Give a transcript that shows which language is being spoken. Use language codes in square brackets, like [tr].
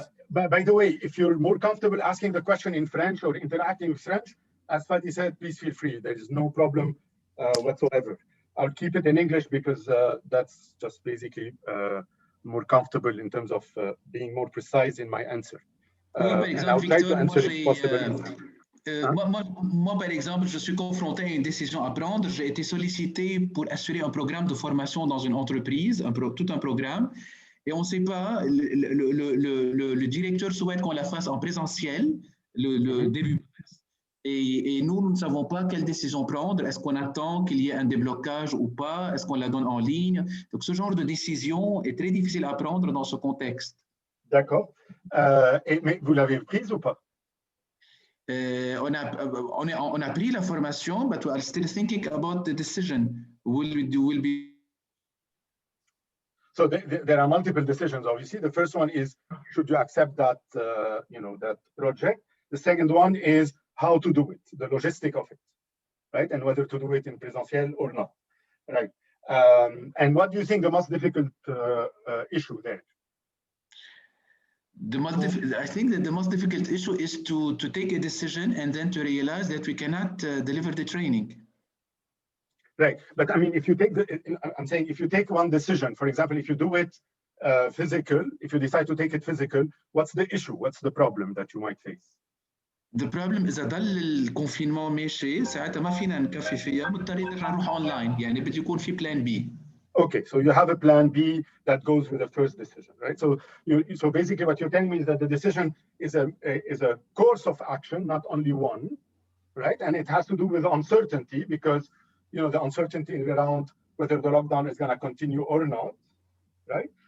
[en] By the way, if you're more comfortable asking the question in French or interacting with French, as Fadi said, please feel free. There is no problem whatsoever. I'll keep it in English because that's just basically more comfortable in terms of being more precise in my answer. And I'll try to answer it possibly. [fr] Moi, par exemple, je suis confronté à une décision à prendre. J'ai été sollicité pour assurer un programme de formation dans une entreprise, tout un programme. Et on ne sait pas, le directeur souhaite qu'on la fasse en présentiel, le début. Et nous ne savons pas quelle décision prendre. Est-ce qu'on attend qu'il y ait un déblocage ou pas? Est-ce qu'on la donne en ligne? Donc, ce genre de décision est très difficile à prendre dans ce contexte. D'accord. Mais vous l'avez prise ou pas? On a pris la formation, [en] but we are still thinking about the decision. Will be. So there are multiple decisions. Obviously, the first one is should you accept that that project. The second one is how to do it, the logistic of it, right, and whether to do it in presentiel or not, right? And what do you think the most difficult issue there? I think that the most difficult issue is to take a decision and then to realize that we cannot deliver the training. Right, but I mean, if you take I'm saying if you take one decision, for example, if you do it physical, if you decide to take it physical, what's the issue? What's the problem that you might face? The problem [ar] إذا ضل الكونفينمون ماشي ساعتها ما فينا نكفي فيها مضطرين نرجع نروح أونلاين يعني بده يكون في بلان بي. [en] Okay, so you have a plan B that goes with the first decision, right? So basically what you're telling me is that the decision is a course of action, not only one, right? And it has to do with uncertainty because, the uncertainty is around whether the lockdown is going to continue or not, right?